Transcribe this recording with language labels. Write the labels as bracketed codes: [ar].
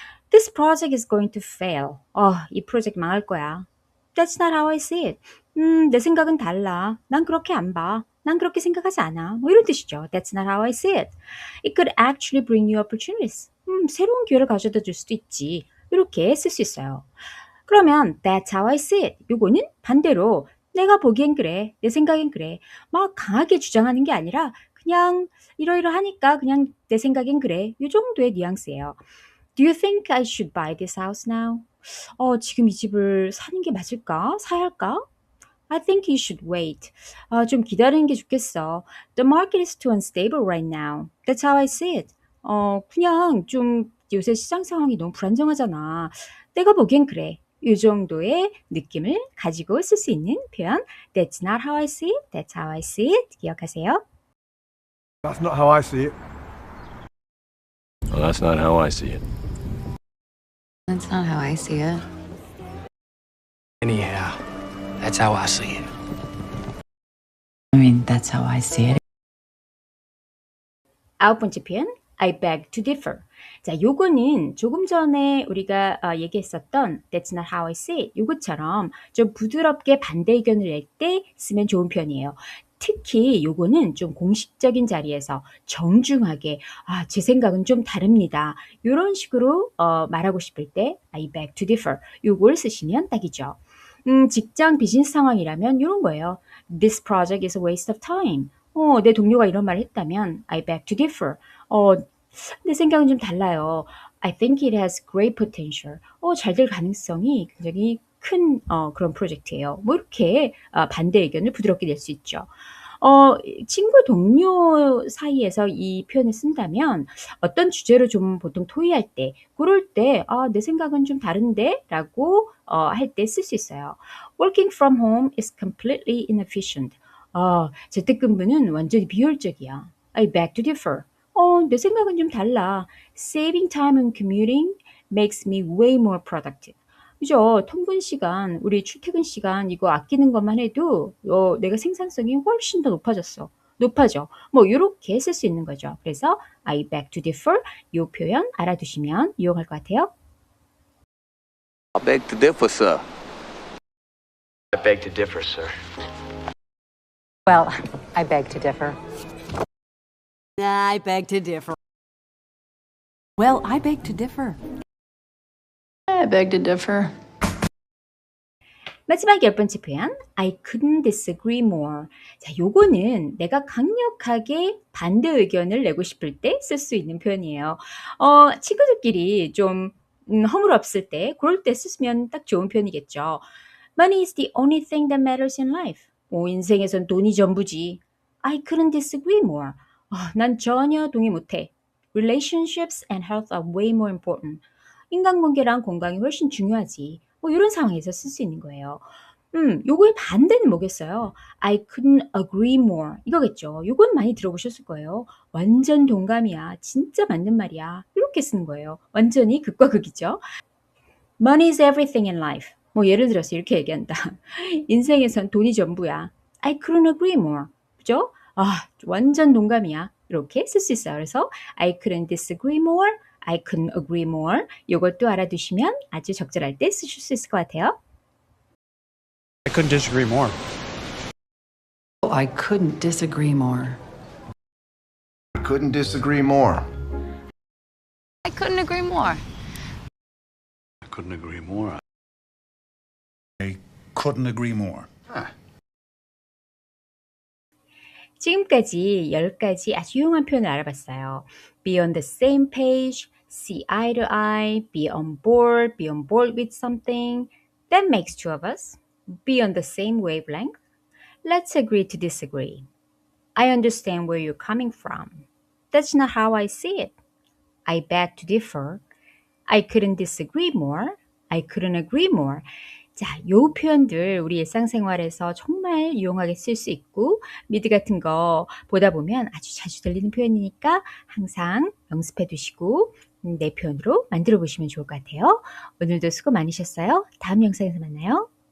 [en] This project is going to fail. [ko] 이 프로젝트 망할 거야. [en] That's not how I see it. [ko] 내 생각은 달라. 난 그렇게 안 봐. 난 그렇게 생각하지 않아. 뭐 이런 뜻이죠. [en] That's not how I see it. It could actually bring you opportunities. [ko] 새로운 기회를 가져다 줄 수도 있지. 이렇게 쓸 수 있어요. 그러면 [en] That's how I see it. [ko] 요거는 반대로 내가 보기엔 그래. 내 생각엔 그래. 막 강하게 주장하는 게 아니라 그냥 이러이러하니까 그냥 내 생각엔 그래. 요 정도의 뉘앙스예요. [en] Do you think I should buy this house now? [ko] 지금 이 집을 사는 게 맞을까? 사야 할까? [en] I think you should wait. [ko] 좀 기다리는 게 좋겠어. [en] The market is too unstable right now. That's how I see it. [ko] 그냥 좀 요새 시장 상황이 너무 불안정하잖아. 내가 보기엔 그래. 이 정도의 느낌을 가지고 쓸 수 있는 표현. [en] That's not how I see it. That's how I see it. [ko] 기억하세요. [en] That's not how I see it. Well, that's not how I see it. That's not how I see it. Anyhow, that's how I see it. I mean, that's how I see it. [ko] 아홉 번째 표현, [en] I beg to differ. [ko] 자, 요거는 조금 전에 우리가 얘기했었던 [en] That's not how I see it. [ko] 요것처럼 좀 부드럽게 반대 의견을 낼 때 쓰면 좋은 표현이에요. 특히 요거는 좀 공식적인 자리에서 정중하게 제 생각은 좀 다릅니다. 이런 식으로 말하고 싶을 때 [en] I beg to differ. [ko] 요걸 쓰시면 딱이죠. 직장 비즈니스 상황이라면 이런 거예요. [en] This project is a waste of time. [ko] 내 동료가 이런 말을 했다면 [en] I beg to differ. [ko] 내 생각은 좀 달라요. [en] I think it has great potential. [ko] 잘 될 가능성이 굉장히 큰 그런 프로젝트예요. 뭐 이렇게 반대 의견을 부드럽게 낼 수 있죠. 친구 동료 사이에서 이 표현을 쓴다면 어떤 주제로 좀 보통 토의할 때 그럴 때 내 생각은 좀 다른데 라고 할 때 쓸 수 있어요. [en] Working from home is completely inefficient. [ko] 재택근무는 완전히 비효율적이야. [en] I beg to differ. [ko] 내 생각은 좀 달라. [en] Saving time on commuting makes me way more productive. [ko] 그죠? 통근 시간, 우리 출퇴근 시간 이거 아끼는 것만 해도 내가 생산성이 훨씬 더 높아져. 뭐 이렇게 쓸 수 있는 거죠. 그래서 [en] I beg to differ [ko] 이 표현 알아두시면 유용할 것 같아요. [en] I beg to differ, sir. I beg to differ, sir. Well, I beg to differ. I beg to differ. Well, I beg to differ. I beg to differ. [ko] 마지막 10번째 표현 [en] I couldn't disagree more. [ko] 자, 요거는 내가 강력하게 반대 의견을 내고 싶을 때 쓸 수 있는 표현이에요. 친구들끼리 좀 허물없을 때 그럴 때 쓰면 딱 좋은 표현이겠죠. [en] Money is the only thing that matters in life. [ko] 인생에선 돈이 전부지. [en] I couldn't disagree more. [ko] 난 전혀 동의 못해. [en] Relationships and health are way more important. [ko] 인간관계랑 건강이 훨씬 중요하지. 뭐 이런 상황에서 쓸 수 있는 거예요. 요거의 반대는 뭐겠어요? [en] I couldn't agree more. [ko] 이거겠죠. 요건 많이 들어보셨을 거예요. 완전 동감이야. 진짜 맞는 말이야. 이렇게 쓰는 거예요. 완전히 극과 극이죠. [en] Money is everything in life. [ko] 뭐 예를 들어서 이렇게 얘기한다. 인생에선 돈이 전부야. [en] I couldn't agree more. [ko] 그죠? 완전 동감이야. 이렇게 쓸 수 있어요. 그래서 [en] I couldn't disagree more. I couldn't agree more. [ko] 이것도 알아두시면 아주 적절할 때 쓰실 수 있을 것 같아요. [en] I couldn't disagree more. I couldn't disagree more. I couldn't disagree more. I couldn't agree more. I couldn't agree more. I couldn't agree more. [ko] 지금까지 10가지 아주 유용한 표현을 알아봤어요. [en] Be on the same page, see eye to eye, be on board with something. That makes two of us. Be on the same wavelength. Let's agree to disagree. I understand where you're coming from. That's not how I see it. I beg to differ. I couldn't disagree more. I couldn't agree more. [ko] 자, 요 표현들 우리 일상생활에서 정말 유용하게 쓸 수 있고 미드 같은 거 보다 보면 아주 자주 들리는 표현이니까 항상 연습해 두시고 내 표현으로 만들어 보시면 좋을 것 같아요. 오늘도 수고 많으셨어요. 다음 영상에서 만나요.